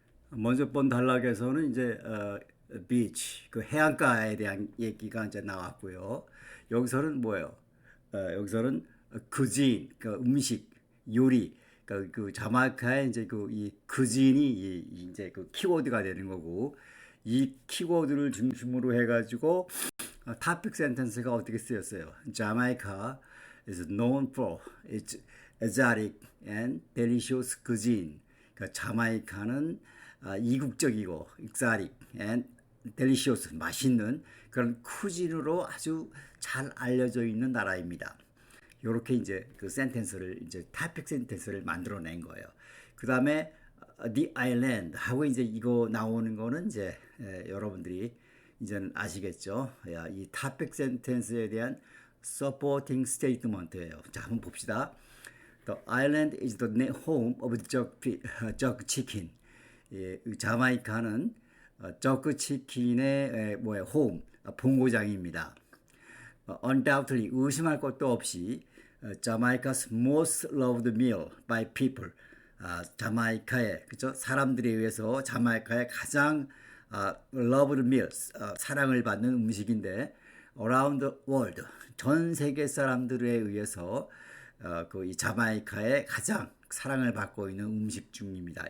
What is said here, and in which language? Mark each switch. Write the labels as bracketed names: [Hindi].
[Korean] 먼저 본 단락에서는 이제 비치 그 해안가에 대한 얘기가 이제 나왔고요. 여기서는 뭐예요? 여기서는 그진 그 음식 요리 그 자마이카의 이제 그 이 그진이 이제 그 키워드가 되는 거고 이 키워드를 중심으로 해가지고 토픽 센텐스가 어떻게 쓰였어요? [English] 자마이카 is known for its exotic and delicious cuisine. [Korean] 그러니까 자마이카는 이국적이고 [English] exotic and delicious [Korean] 맛있는 그런 쿠진으로 아주 잘 알려져 있는 나라입니다. 요렇게 이제 그 센텐스를 이제 토픽 센텐스를 만들어낸 거예요. 그 다음에 [English] the island [Korean] 하고 이제 이거 나오는 거는 이제 여러분들이 이제는 아시겠죠? 이 토픽 센텐스에 대한 [English] supporting statement [Korean] 예요. 자, 한번 봅시다. [English] The island is the home of jug chicken. [Korean] 자마이카는 저그 치킨의 홈 본고장입니다. [English] Undoubtedly [Korean] 의심할 것도 없이 [English] Jamaica's most loved meal by people. [Korean] 자마이카의 그죠 사람들에 의해서 자마이카의 가장 [English] loved meals [Korean] 사랑을 받는 음식인데 [English] around the world [Korean] 전 세계 사람들에 의해서 그 이 자마이카의 가장 사랑을 받고 있는 음식 중입니다.